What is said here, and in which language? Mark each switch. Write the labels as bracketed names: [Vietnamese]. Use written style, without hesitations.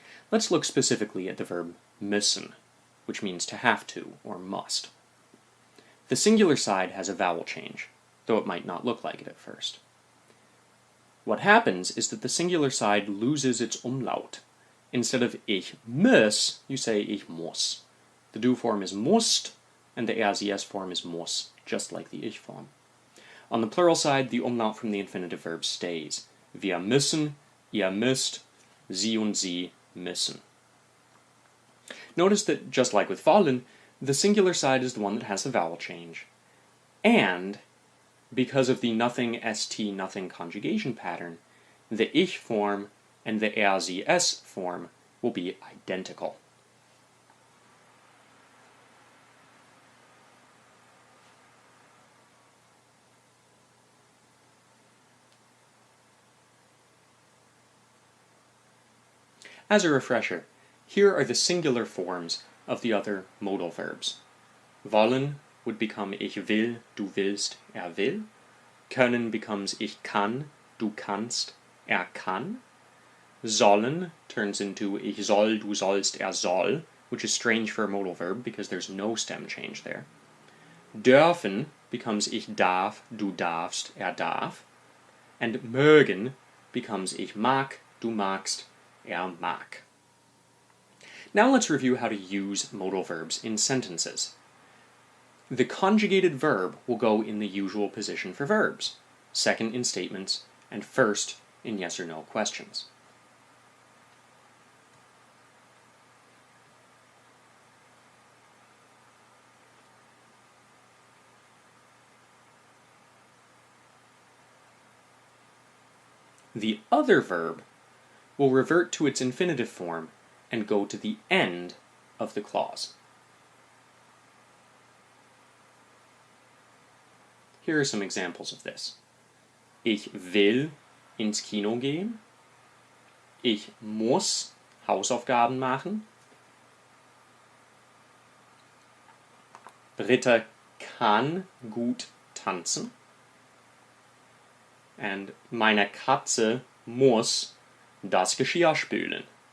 [English] Let's look specifically at the verb müssen, which means to have to or must. The singular side has a vowel change, though it might not look like it at first. What happens is that the singular side loses its umlaut. Instead of [German] ich muss, [English] you say ich muss. The du form is musst, and the [German] er, sie, es [English] form is muss, just like the ich form. On the plural side, the umlaut from the infinitive verb stays. [German] Wir müssen, ihr müsst, sie und sie müssen. [English] Notice that, just like with wollen, the singular side is the one that has the vowel change. And, because of the nothing st nothing conjugation pattern, the ich form and the [German] er, sie, es [English] form will be identical. As a refresher, here are the singular forms of the other modal verbs. [German] Wollen [English] would become [German] ich will, du willst, er will. Können [English] becomes [German] ich kann, du kannst, er kann. [English] Sollen turns into [German] ich soll, du sollst, er soll, [English] which is strange for a modal verb because there's no stem change there. [German] Dürfen [English] becomes [German] ich darf, du darfst, er darf. [English] And [German] mögen [English] becomes [German] ich mag, du magst, er mag. [English] Now let's review how to use modal verbs in sentences. The conjugated verb will go in the usual position for verbs, second in statements, and first in yes or no questions. The other verb will revert to its infinitive form and go to the end of the clause. Here are some examples of this. [German] Ich will ins Kino gehen. Ich muss Hausaufgaben machen. Britta kann gut tanzen. [English] And [German] meine Katze muss das Geschirr spülen.